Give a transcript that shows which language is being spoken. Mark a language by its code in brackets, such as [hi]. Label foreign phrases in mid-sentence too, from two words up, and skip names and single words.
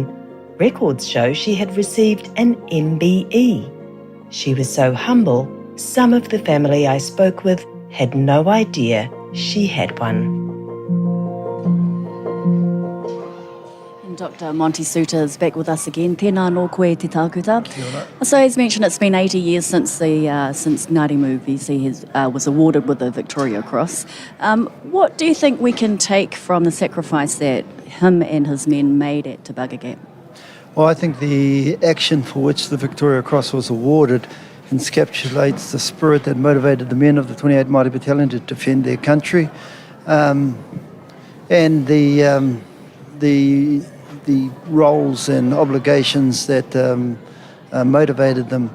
[en] Records show she had received an MBE. She was so humble, some of the family I spoke with had no idea she had one. Dr. Monty Suter is back with us again. [mi] Tēnā nō koe te tākuta. [en] So as mentioned, it's been 80 years since Ngāti Mūvisi was awarded with the Victoria Cross. What do you think we can take from the sacrifice that him and his men made at Te Baga Gap? Well, I think the action for which the Victoria Cross was awarded encapsulates the spirit that motivated the men of the 28 Māori Battalion to defend their country, and the roles and obligations that motivated them.